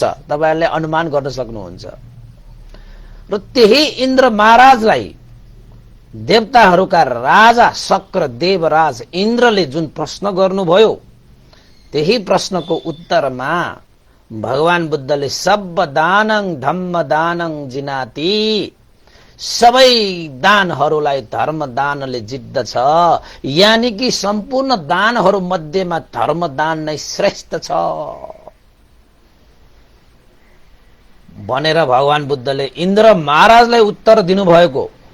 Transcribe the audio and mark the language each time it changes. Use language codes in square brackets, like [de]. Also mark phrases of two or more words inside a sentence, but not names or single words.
[ne] तपाईहरुले अनुमान गर्न सक्नुहुन्छ। र त्यही इन्द्र महाराजलाई देवताहरूका राजा शक्र देवराज इन्द्रले जुन प्रश्न गर्नुभयो, त्यही प्रश्नको उत्तरमा भगवान बुद्धले [pi] सब दानं धम्म दानं जिनाति, [ne] सबै दानहरूलाई धर्म दानले जित्दछ, यानि कि सम्पूर्ण दानहरू मध्येमा धर्म दान नै श्रेष्ठ छ भनेर भगवान बुद्धले इन्द्र महाराजलाई उत्तर दिनुभएको।